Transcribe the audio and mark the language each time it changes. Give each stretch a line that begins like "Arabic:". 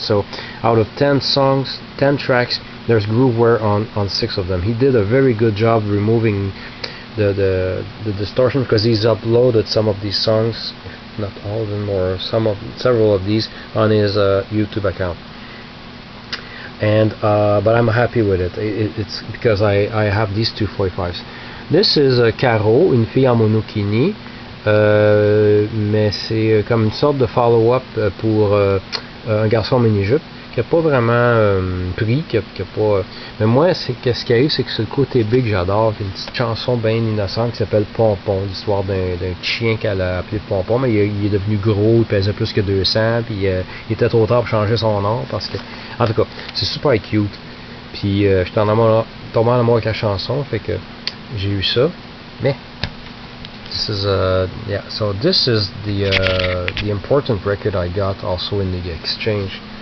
English: So out of 10 songs, 10 tracks, there's groove wear on 6 of them. He did a very good job removing the distortion, because he's uploaded some of these songs, if not all of them, or several of these, on his YouTube account. and but I'm happy with it. It's because I have these two 45s. This is Carole,
French: une fille en monokini, mais c'est comme une sorte de follow-up pour un garçon en mini-jupe qui n'a pas vraiment pris, qui a pas. Mais moi, ce qui arrive, c'est que c'est le côté B que j'adore. Une petite chanson bien innocente qui s'appelle Pompon, l'histoire d'un chien qu'elle a appelé Pompon, mais il est devenu gros, il pesait plus que 200, puis il était trop tard pour changer son nom, parce que, en tout cas, c'est super cute. Puis j'étais tombé en amour avec la chanson, fait que j'ai eu ça.
English: Mais this is yeah, so this is the important record I got also in the exchange.